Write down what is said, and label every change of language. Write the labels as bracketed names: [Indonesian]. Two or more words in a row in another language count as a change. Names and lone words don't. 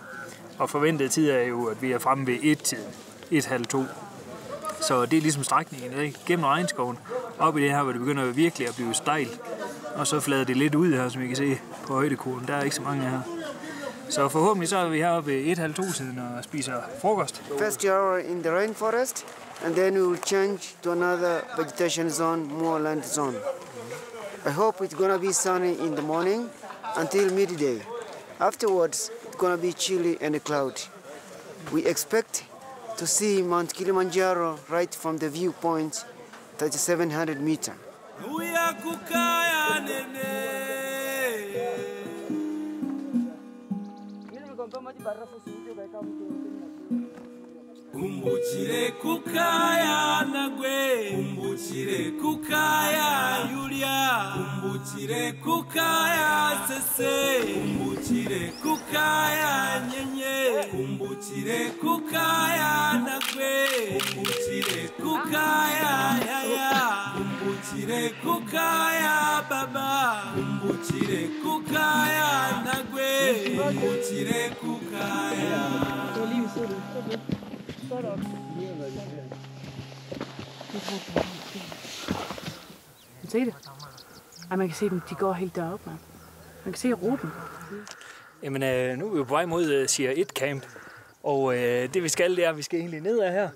[Danish] Og forventet tid er jo, at vi er fremme ved 1-tiden. 1:30-2. Så det er ligesom strækningen i dag. Gennem regnskoven. Op i det her, hvor det begynder virkelig at blive stejlt. Og så flader det lidt ud her, som I kan se på højdekurven. Der er ikke så mange her. Så forhåbentlig så er vi heroppe ved 1:30-2-tiden og spiser frokost. [English] First hour in the rainforest, and then we will change to another vegetation zone, more land zone. I hope it's gonna be sunny in the morning until midday. Afterwards, it's gonna be chilly and cloudy. We expect to see Mount Kilimanjaro right from the viewpoint, 3,700 meters. [Vunjo] Kumbuchire kukaya nagwe, kumbuchire kukaya Yulia, kumbuchire kukaya Sese, kumbuchire kukaya Nyenye, kumbuchire kukaya nagwe, kumbuchire kukaya Yaya, kumbuchire kukaya Baba, kumbuchire kukaya nagwe, kumbuchire kukaya. [Danish] Se det? Ej, man kan se dem, de går helt deroppe, man. Man kan se Ruben. Jamen, nu er vi på vej mod Sea 1 Camp. Og det vi skal, det er, at vi skal egentlig ned af her.